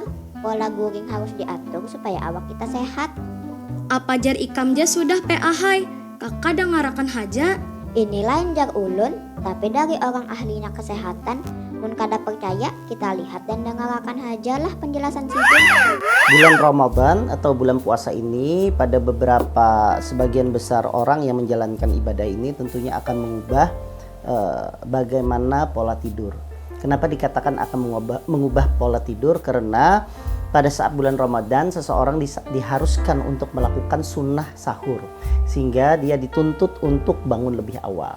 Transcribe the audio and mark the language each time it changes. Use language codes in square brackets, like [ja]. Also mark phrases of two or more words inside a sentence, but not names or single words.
[bjn] Pola guring harus diatur supaya awak kita sehat. Apa jar ikam ja sudah peahai? Kakak ngarakan haja. Inilah yang jar ulun, tapi dari orang ahlinya kesehatan. Mun kada percaya, kita lihat dan dengarkan aja lah penjelasan Sidin. [id] Bulan Ramadan atau bulan puasa ini pada sebagian besar orang yang menjalankan ibadah ini tentunya akan mengubah bagaimana pola tidur. Kenapa dikatakan akan mengubah pola tidur? Karena pada saat bulan Ramadan seseorang diharuskan untuk melakukan sunnah sahur, sehingga dia dituntut untuk bangun lebih awal.